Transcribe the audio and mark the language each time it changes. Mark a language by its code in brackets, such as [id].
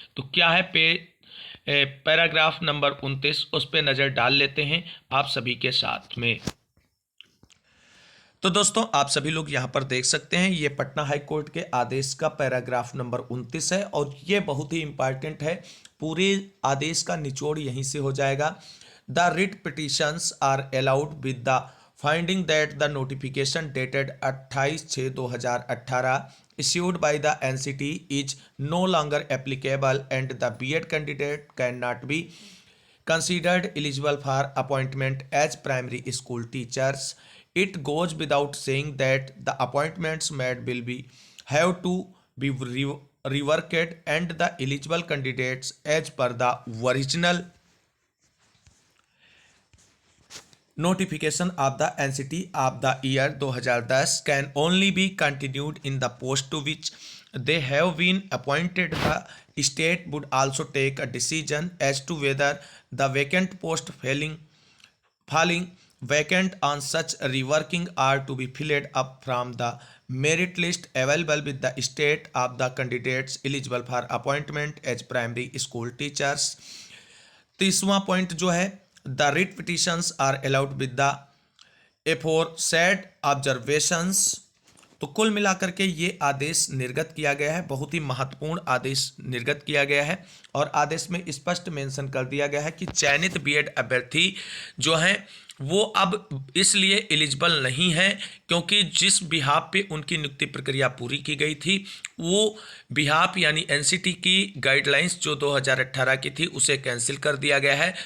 [hi] तो क्या है पैराग्राफ नंबर 29, उस पर नज़र डाल लेते हैं आप सभी के साथ में। तो दोस्तों, आप सभी लोग यहाँ पर देख सकते हैं, ये पटना हाई कोर्ट के आदेश का पैराग्राफ नंबर 29 है और ये बहुत ही इंपॉर्टेंट है। पूरे आदेश का निचोड़ यहीं से हो जाएगा। [en] The writ petitions are allowed with the finding that the notification dated 28/6/2018 issued by the NCT is no longer applicable and the B.Ed candidate cannot be considered eligible for appointment as primary school teachers. It goes without saying that the appointments made will be have to be reworked and the eligible candidates as per the original notification of the NCT of the year 2010 can only be continued in the post to which they have been appointed. The state would also take a decision as to whether the vacant post falling vacant on such reworking are to be filled up from the merit list available with the state of the candidates eligible for appointment as primary school teachers. [hi] 30वां point जो है, [en] The writ petitions are allowed with the aforesaid observations. [hi] तो कुल मिलाकर के ये आदेश निर्गत किया गया है, बहुत ही महत्वपूर्ण आदेश निर्गत किया गया है और आदेश में स्पष्ट मेंशन कर दिया गया है कि चयनित बीएड अभ्यर्थी जो हैं वो अब इसलिए एलिजिबल नहीं है क्योंकि जिस बिहाफ पे उनकी नियुक्ति प्रक्रिया पूरी की गई थी वो बिहाफ यानी एनसीटी की गाइडलाइंस जो 2018 की थी उसे कैंसिल कर दिया गया है।